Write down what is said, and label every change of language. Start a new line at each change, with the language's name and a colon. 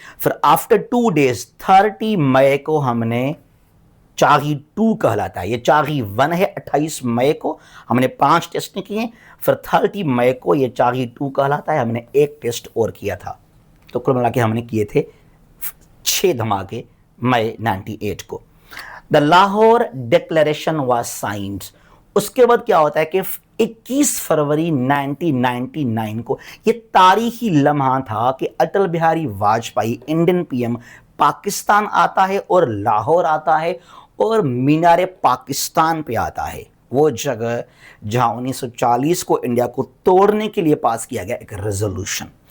Urdu: پھر after 2 days 30 مئی کو ہم نے چاغی 2 کہلاتا ہے. یہ چاغی 1 ہے. 28 مئی کو ہم نے 5 ٹیسٹ کیے. پھر 30 مئی کو یہ چاغی 2 کہلاتا ہے. ہم نے 1 ٹیسٹ اور کیا تھا. تو کل ملا کے ہم نے کیے تھے 6 دھماکے مئی 98 کو.
English: The Lahore declaration was signed.
Urdu: اس کے بعد کیا ہوتا ہے کہ 21 فروری 1999 کو یہ تاریخی لمحہ تھا کہ Atal Bihari Vajpayee Indian P M Pakistan آتا ہے اور لاہور آتا ہے اور مینار پاکستان پہ آتا ہے. وہ جگہ جہاں 1940 کو انڈیا کو توڑنے کے لیے پاس کیا گیا ایک ریزولوشن.